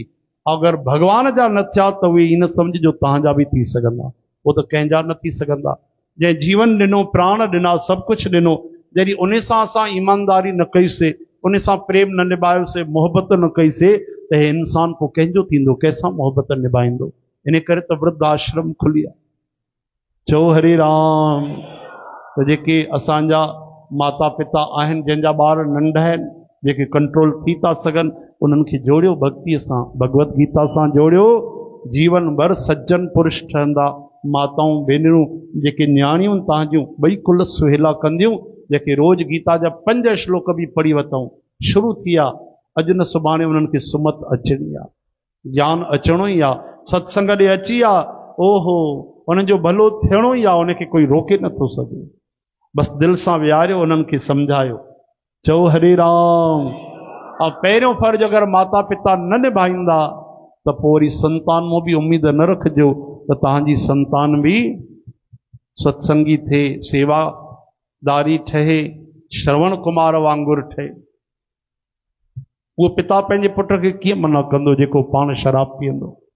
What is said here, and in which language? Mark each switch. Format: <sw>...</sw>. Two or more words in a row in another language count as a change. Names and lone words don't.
<sd>अगरि भॻवान जा न थिया त उहे इन सम्झिजो तव्हांजा बि थी सघंदा, उहो त कंहिंजा न थी सघंदा। जंहिं जीवन ॾिनो, प्राण ॾिना, सभु कुझु ॾिनो, जॾहिं उन सां असां ईमानदारी न कईसीं, उन सां प्रेम न निभायोसीं, मोहबत न कईसीं, त हे इंसान पोइ कंहिंजो थींदो, कंहिंसां मोहबत निभाईंदो। इन करे त वृद्ध आश्रम खुली आहे। चओ हरे राम। त जेके असांजा माता पिता आहिनि, जंहिंजा ॿार नंढा आहिनि, जेके कंट्रोल थी था सघनि, उन्हनि खे जोड़ियो भक्तीअ सां, भगवत गीता सां जोड़ियो। जीवन भर सज्जन पुरुष ठहंदा। माताऊं भेनरूं जेके न्याणियूं तव्हांजूं ॿई कुल सुहेला कंदियूं, जेके रोज़ गीता जा 5 श्लोक बि पढ़ी वठूं, शुरू थी आहे, अॼु न सुभाणे उन्हनि खे सुमत अचणी आहे, ज्ञान अचणो ई आहे, सत्संग ॾे अची आहे, ओहो उन्हनि जो भलो थियणो ई आहे, उनखे कोई रोके नथो सघे। बसि दिलि सां विहारियो, उन्हनि खे सम्झायो। चओ हरे राम। ऐं पहिरियों फर्ज़ अगरि माता पिता न निभाईंदा त पोइ वरी संतान मां बि उमेद न रखिजो त तव्हांजी संतान बि सत्संगी थिए, सेवादारी ठहे, श्रवण कुमार वांगुरु ठहे। उहो पिता पंहिंजे पुट खे कीअं मना कंदो जेको पाण शराब पीअंदो?</sd>